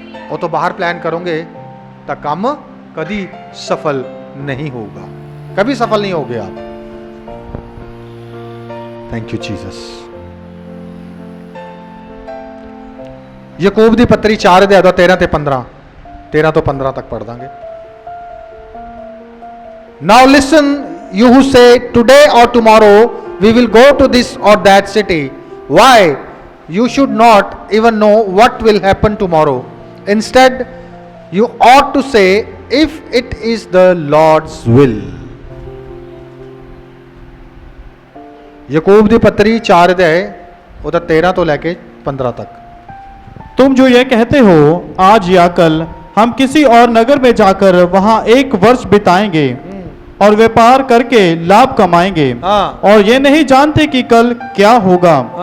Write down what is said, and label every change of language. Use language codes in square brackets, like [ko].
[hi] वो तो बाहर प्लान करोगे तो काम कभी सफल नहीं होगा, कभी सफल नहीं होगे आप। Thank you Jesus. याकूब दी पत्री 4 अध्याय 13 ते 15, 13 तो 15 तक पढ़ Dange. [en] Now listen you who say today or tomorrow we will go to this or that city. Why? You should not even know what will happen tomorrow. Instead, you ought to say, if it is the Lord's will. [hi] याकूब दी पत्री 4 अध्याय 13 तो लेके 15 तक। तुम जो ये कहते हो आज या कल हम किसी और नगर में जाकर वहां 1 वर्ष बिताएंगे और व्यापार करके लाभ कमाएंगे, और ये नहीं जानते कि कल क्या होगा।